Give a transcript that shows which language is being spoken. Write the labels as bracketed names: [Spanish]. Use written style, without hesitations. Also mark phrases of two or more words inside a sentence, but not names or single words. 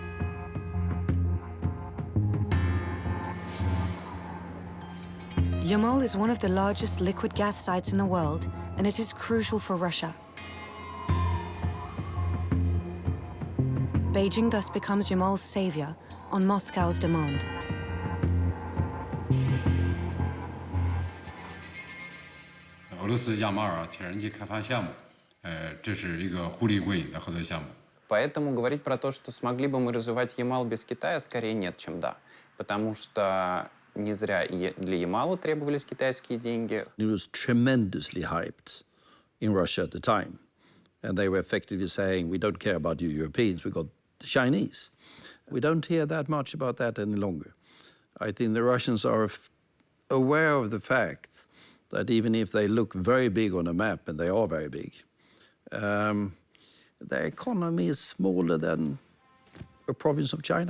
[English] Yamal is one of the largest liquid gas sites in the world, and it is crucial for Russia. Beijing thus becomes Yamal's savior on Moscow's demand. [Chinese] 俄罗斯亚马尔天然气开发项目，这是一个互利共赢的合作项目。 [Russian] Поэтому говорить про то, что смогли бы мы развивать Ямал без Китая, скорее нет, чем да. Потому что не зря для Ямала требовались китайские деньги. [English] It was tremendously hyped in Russia at the time. And they were effectively saying, we don't care about you Europeans, we got the Chinese. We don't hear that much about that any longer. I think the Russians are aware of the fact that even if they look very big on a map, and they are very big, their economy is smaller than a province of China.